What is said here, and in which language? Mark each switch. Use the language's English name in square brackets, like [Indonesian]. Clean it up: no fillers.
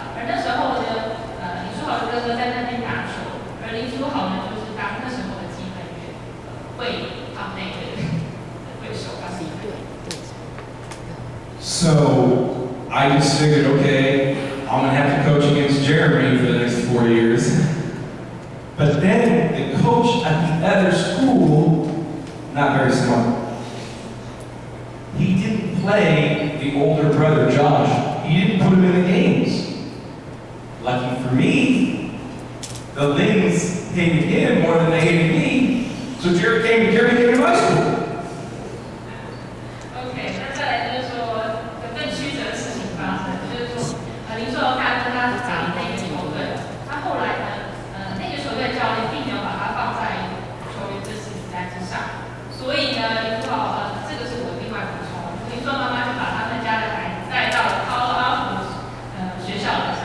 [Chinese] 而那时候呢，林书豪的哥哥在那边打球，而林书豪呢就是当那时候的基本员，会他们那个对手他是一队。 [English] So I just figured, okay, I'm gonna have to coach against Jeremy for the next 4 years. But then the coach at the other school, not very smart. He didn't play the older brother, Josh. He didn't put him in the games. Lucky for me, the Lins hated him more than they hated me. So Jeremy came to my school. [Chinese] OK， 那再来就是说，更曲折的事情发生，就是说，林书豪他跟他打的那个球队，他后来呢，那个球队教练并没有把他放在球员这次名单之上，所以呢，林书豪这个是我另外补充，林书豪妈妈就把他们家的孩子带到了高阿福学校里